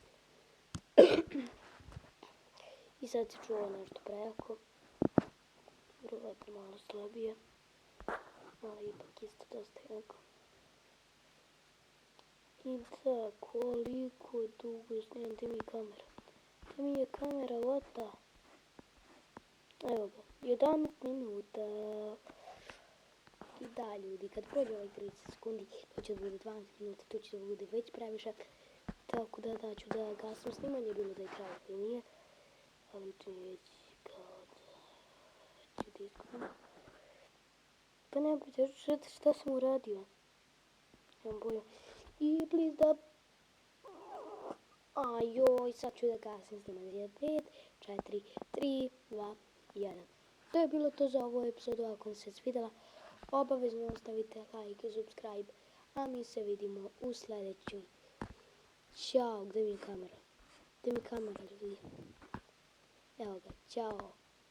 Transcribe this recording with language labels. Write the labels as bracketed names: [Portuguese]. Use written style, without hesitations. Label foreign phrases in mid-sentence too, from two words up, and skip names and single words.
[Serbian] I sad se čulo nešto prejako. Verovatno malo slabije. Ali ipak isto dosta jako. I da, koliko dugo snimam, gdje mi je kamera? Gdje mi je kamera, [English] what the? [Serbian] Evo ga, 11 minuta. I da, ljudi, kad prođe ovaj 30 sekundi, to će da bude 12 minuta, to će da bude već previše. Tako da ću da gasim snimanje, bilo da je kraj ili nije. Ali činjeći kao da ću da iskunim. Pa nema pojma, šta sam uradio? Nemam pojma. I please da... Ajoj, sad ću da gasim snimanje. 5, 4, 3, 2, 1. To je bilo to za ovu epizodu. Ako vam se svidjela, obavezno ostavite like i subscribe. A mi se vidimo u sljedećoj. Ćao, gdje mi je kamera? Gdje mi je kamera, ljudi? Evo ga, ćao.